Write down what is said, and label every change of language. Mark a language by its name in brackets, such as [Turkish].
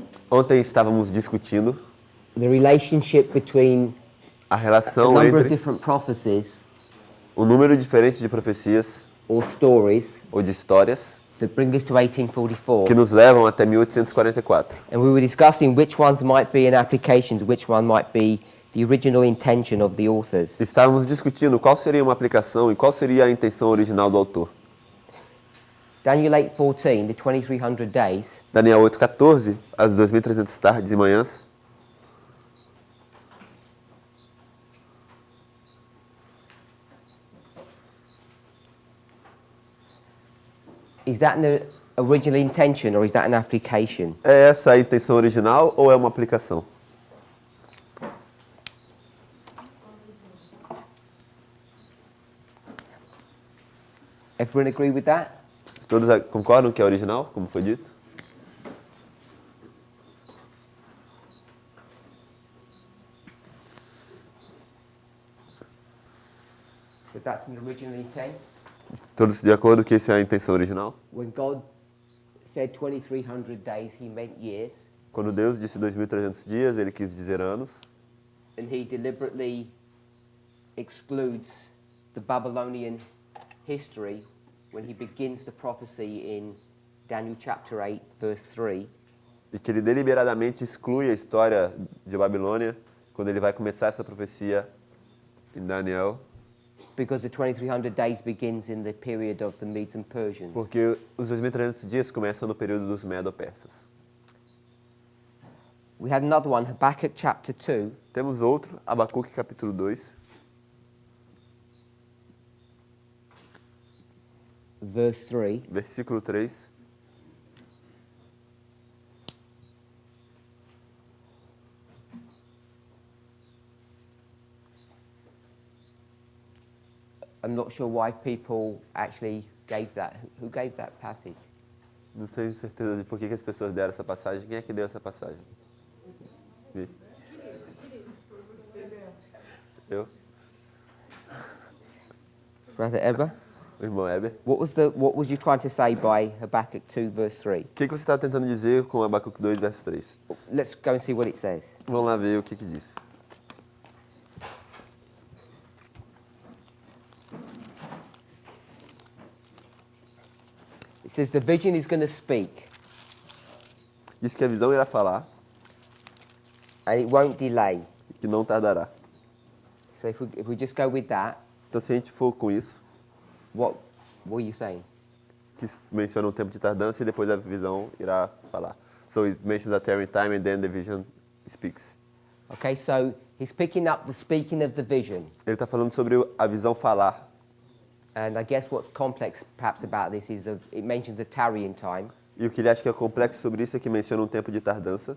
[Portuguese] Ontem estávamos discutindo [English] the relationship between a a [Portuguese] relação [English] number of [Portuguese] entre [English] different prophecies [Portuguese] o número diferente de profecias [English] or stories [Portuguese] ou de histórias [English] that bring us to [Portuguese] que [English] 1844. [Portuguese] nos levam até 1844. [English] And we were discussing which ones might be an application, which one might be the original intention of the authors. [Portuguese] Estávamos discutindo qual seria uma aplicação e qual seria a intenção original do autor. [English] Daniel 8:14, the 2300 days, [Portuguese] Daniel 8:14, as 2300 tardes e manhãs. [English] is that an original intention or is that an application? [Portuguese] É essa a intenção original ou é uma aplicação? [English] Everyone agree with that? [Portuguese] Todos concordam que é original, como foi dito? [English] That that's an original intent? [Portuguese] Todos de acordo que essa é a intenção original? [English] When God said 2300 days, he meant years, [Portuguese] Quando Deus disse 2300 dias, ele quis dizer anos. [English] and he deliberately excludes the Babylonian history when he begins the prophecy in Daniel chapter 8, verse 3. [Portuguese] E que ele deliberadamente exclui a história de Babilônia quando ele vai começar essa profecia em Daniel, [English] Because the 2300 days begins in the period of the Medes and Persians. [Portuguese] porque os 2300 dias começam no período dos Medo-Persas. [English] We had another one, Habakkuk chapter 2, [Portuguese] Temos outro, Abacuque capítulo 2, [English] verse 3. [Portuguese] versículo 3. [English] I'm not sure why people actually gave that. Who gave that passage? [Portuguese] Não tenho certeza de por que as pessoas deram essa passagem. Quem é que deu essa passagem? Vi. Eu? [English] Brother Eber? [Portuguese] O irmão Heber. [English] What was you trying to say by Habakkuk 2, verse 3? [Portuguese] O que você está tentando dizer com Abacuque 2, verso 3? [English] Let's go and see what it says. [Portuguese] Vamos lá ver o que diz. [English] It says the vision is going to speak [Portuguese] Diz que a visão irá falar [English] and it won't delay. [Portuguese] e que não tardará. [English] So if we just go with that, [Portuguese] Então, se a gente for com isso, [English] what are you saying? [Portuguese] que menciona um tempo de tardança e depois a visão irá falar. [English] So it mentions a tarrying time and then the vision speaks. Okay, so he's picking up the speaking of the vision. [Portuguese] Ele está falando sobre a visão falar. [English] And I guess what's complex perhaps about this is that it mentions the tarrying time, [Portuguese] E o que ele acha que é complexo sobre isso é que menciona um tempo de tardança,